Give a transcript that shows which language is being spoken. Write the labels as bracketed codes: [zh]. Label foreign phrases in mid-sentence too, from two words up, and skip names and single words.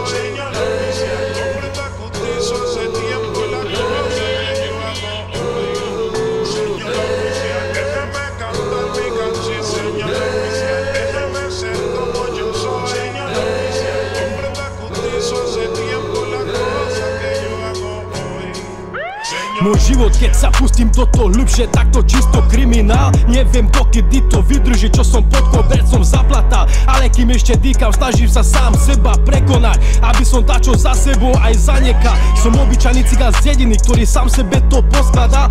[es] Señor oficial, comprenda que usted hizo hace tiempo la cosa que yo hago hoy. Señor oficial, déjame cantar mi canción. Señor oficial, déjame ser como yo soy. Señor oficial, comprenda que usted hizo hace tiempo la cosa que yo hago hoy. [sk] Môj život, keď sa pustím do toho hlbšie, takto čisto kriminál. Neviem dokedy to vydrží, čo som pod kobercom zaplatal. Ale kým ešte dýcham, snažím sa sám seba prekonať, aby som dačo za sebou aj zanekal. Som obyčajný cigán z dediny, ktorý sám sebe to poskladal.